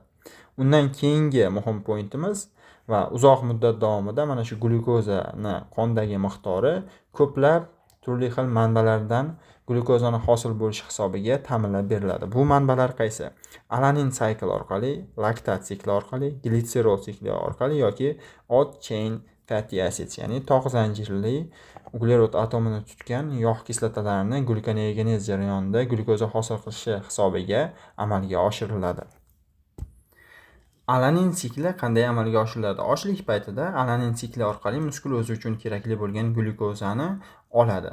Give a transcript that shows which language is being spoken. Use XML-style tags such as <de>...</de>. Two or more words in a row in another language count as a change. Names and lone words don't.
<uz>Undan keyingi muhim pointimiz va uzoq muddat davomida mana shu glyukozani qondagi miqdori ko'plab turli xil manbalardan glyukozani hosil bo'lishi hisobiga ta'minlab beriladi. Bu manbalar qaysi? Alanin sikli orqali, laktat sikli orqali, glitserol sikli orqali yoki</uz> <en>odd chain fatty acids,</en> <uz>ya'ni tog' zanjirli uglerod atomini tutgan yog' kislotalarini glyukoneogenez jarayonida glyukoza hosil qilishi hisobiga amalga oshiriladi. Alanin sikli qanday amalga oshiriladi? Ochlik paytida alanin sikli orqali muskul o'zi uchun kerakli bo'lgan glyukozani oladi.</uz>